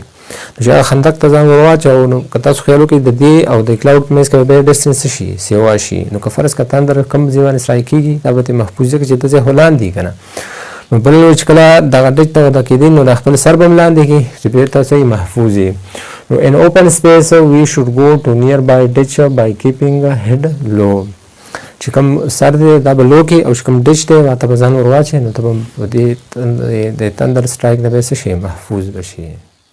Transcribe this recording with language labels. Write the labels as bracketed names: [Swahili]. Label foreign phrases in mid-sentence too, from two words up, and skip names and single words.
[Pashto] نو چې هغه خندق ته ځان ور واچوو نو که تاسو خیال وکړئ د دې او د کلاوډ په منځ کې به بیا ډسټنس شي سیوا شي. نو که فرض که تندر کوم ځای باندې سرای کېږي دا به ترې محفوظ وي چې د ځای خو لاندې وي که نه. نو بل چې کله دغه ډچ ته وده کېدي نو د خپل سر به هم لاندې کړي چې بېرته صحیح محفوظ وي. [English] نو in open space we should go to nearby ditch by keeping head low. [Pashto] چې کوم سر دی دا به لو کړي او چې کوم ډچ دی هغه ته به ځان ور واچوي نو ته به د تندر سټرایک نه به څه شي محفوظ به شي.